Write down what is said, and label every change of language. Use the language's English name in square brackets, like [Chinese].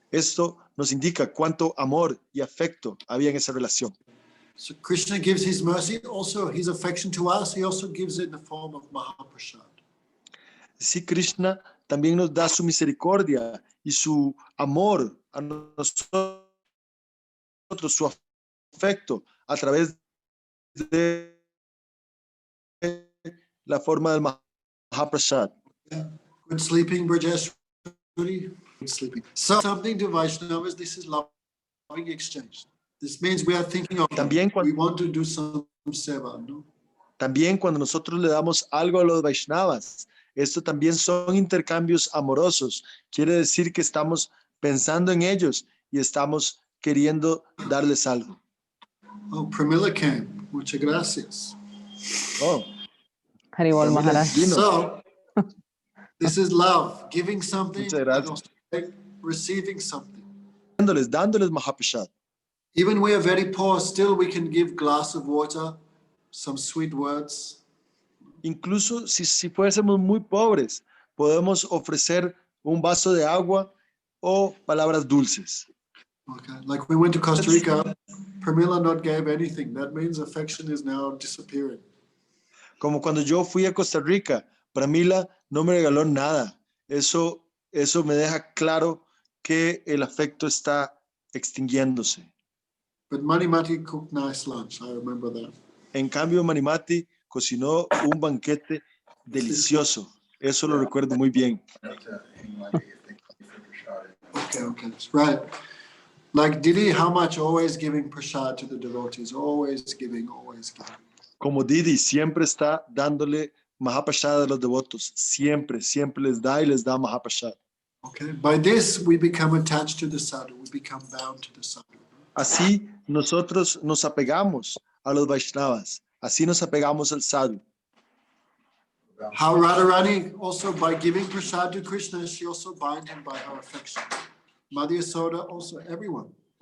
[Spanish] Esto nos indica cuánto amor y afecto había en esa relación. [English] So Krishna gives his mercy, also his affection to us, he also gives it in the form of Mahaprasad. [Spanish] Sí, Krishna también nos da su misericordia y su amor a nosotros, su afecto a través de la forma del Mahaprasad. [English] Good sleeping, Brajesh. Good sleeping. So something to Vaishnavas, this is loving exchange. This means we are thinking of [Spanish] También [English] we want to do some seva, no? [Spanish] También cuando nosotros le damos algo a los Vaishnavas, esto también son intercambios amorosos. Quiere decir que estamos pensando en ellos y estamos queriendo darles algo. [English] Oh, Pramila came. [Spanish] Muchas gracias. [English] Oh, Haribol Maharaj. So, this is love, giving something [Spanish] Muchas [English] and [Spanish] gracias. [English] also receiving something. [Spanish] Dándoles Mahaprasad. [English] Even we are very poor, still we can give glass of water, some sweet words. [Spanish] Incluso si fuésemos muy pobres, podemos ofrecer un vaso de agua o palabras dulces. [English] Okay, like we went to Costa Rica, Pramila not gave anything. That means affection is now disappearing. [Spanish] Como cuando yo fui a Costa Rica, Pramila no me regaló nada. Eso me deja claro que el afecto está extinguiéndose. [English] But Manimati cooked nice lunch. I remember that. [Spanish] En cambio, Manimati cocinó un banquete delicioso. Eso lo recuerdo muy bien. [English] Okay, right. Like Didi, how much always giving prasad to the devotees, always giving, always giving. [Spanish] Como Didi siempre está dándole Mahaprasad a los devotos. Siempre les da y les da Mahaprasad. [English] Okay, by this we become attached to the sadhu, we become bound to the sadhu. [Spanish] Así nosotros nos apegamos a los Vaishnavas. Así nos apegamos al sadhu. [English] How Radharani also by giving prasad to Krishna, she also binds him by her affection. Madhya Soda also, everyone.